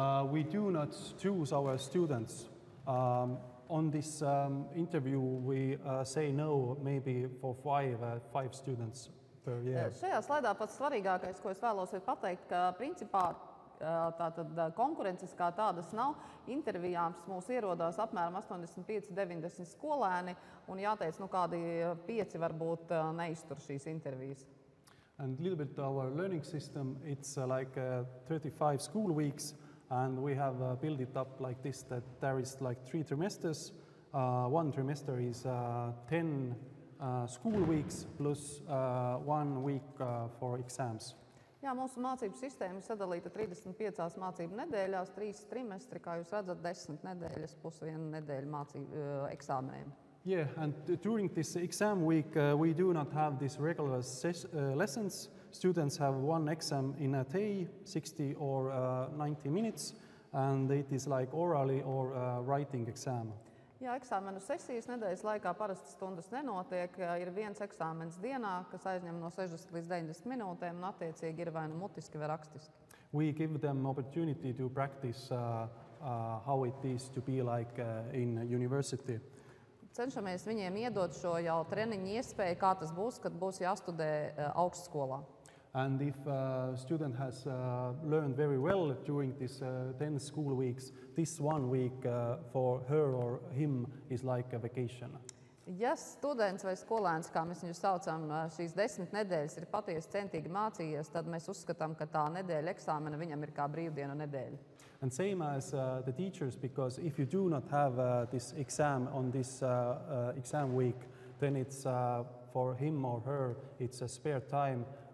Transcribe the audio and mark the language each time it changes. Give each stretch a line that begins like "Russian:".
English: We do not choose our students. On this interview, we say no maybe for five students per year.
Latvian: Šajā slaidā pats svarīgākais, ko es vēlos pateikt, ka principā tātad konkurences kā tādas nav. Intervijās mūs ierodās apmēram 85-90 skolēni, un jāteic, kādi 5 varbūt neiztur šīs intervijas.
English: And a little bit our learning system, it's like 35 school weeks, and we have built it up like this, that there is like 3 trimesters. One trimester is 10 school weeks plus 1 week for exams.
Latvian: Jā, mūsu mācību sistēma ir sadalīta 35 mācību nedēļās, 3 trimestri, kā jūs redzat, 10 nedēļas plus 1 nedēļa mācību eksāmeniem.
English: Yeah, and during this exam week, we do not have these regular lessons. Students have one exam in a day, 60 or 90 minutes, and it is like orally or writing exam.
Latvian: Jā, eksāmenu sesijas nedēļas laikā parasti stundas nenotiek. Ir viens eksāmens dienā, kas aizņem no 60 līdz 90 minūtēm, un attiecīgi ir vai nu mutiski vai rakstiski.
English: We give them opportunity to practice how it is to be like in university.
Latvian: Cenšamies viņiem iedot šo jau treniņu iespēju, kā tas būs, kad būs jāstudē augstskolā.
English: And if a student has learned very well during this 10 school weeks, this 1 week for her or him is like a vacation.
Latvian: Ja students vai skolēns, kā mēs viņu saucam, šīs 10 nedēļas ir patiesi centīgi mācījies, tad mēs uzskatām, ka tā nedēļa eksāmena viņam ir kā brīvdienu nedēļa.
English: And same as the teachers, because if you do not have this exam on this exam week, then it's for him or her, it's a spare time.